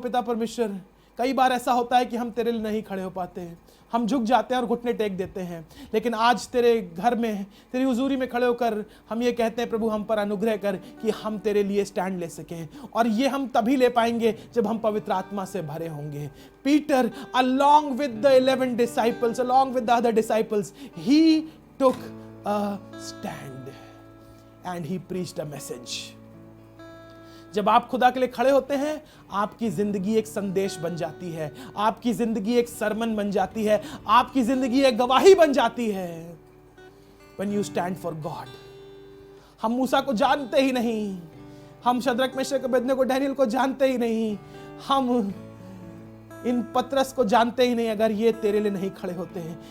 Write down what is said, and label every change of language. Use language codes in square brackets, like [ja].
[hi] पिता परमेश्वर, कई बार ऐसा होता है कि हम तेरे लिए नहीं खड़े हो पाते, हम झुक जाते हैं और घुटने टेक देते हैं, लेकिन आज तेरे घर में, तेरी हुजूरी में खड़े होकर हम ये कहते हैं, प्रभु हम पर अनुग्रह कर कि हम तेरे लिए स्टैंड ले सकें। और ये हम तभी ले पाएंगे जब हम पवित्र आत्मा से भरे होंगे। [en] Peter, along with the 11 disciples, along with the other disciples, he took a stand and he preached a message. [hi] जब आप खुदा के लिए खड़े होते हैं, आपकी जिंदगी एक संदेश बन जाती है, आपकी जिंदगी एक सरमन बन जाती है, आपकी जिंदगी एक गवाही बन जाती है। [en] When you stand for God, [hi] हम मूसा को जानते ही नहीं, हम शद्रक, मेशक, अबेदनगो, डैनियल को जानते ही नहीं, हम इन पतरस को जानते ही नहीं, अगर ये तेरे लिए नहीं खड़े होते हैं।